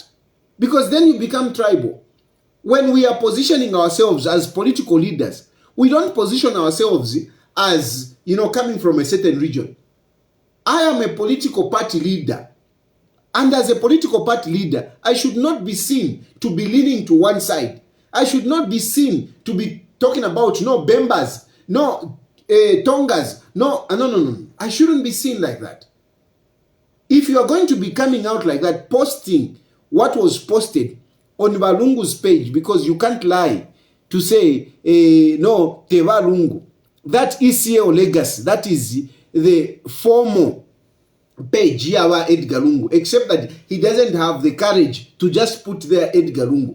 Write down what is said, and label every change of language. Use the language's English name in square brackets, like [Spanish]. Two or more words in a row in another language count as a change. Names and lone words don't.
[English] Because then you become tribal. When we are positioning ourselves as political leaders, we don't position ourselves as, coming from a certain region. I am a political party leader. And as a political party leader, I should not be seen to be leaning to one side. I should not be seen to be talking about no Bembas, no Tongas, no. I shouldn't be seen like that. If you are going to be coming out like that, posting what was posted on Lungu's page, because you can't lie to say, no, Teva Lungu. That ECO legacy, that is the formal page here about Edgar Lungu, except that he doesn't have the courage to just put there Edgar Lungu.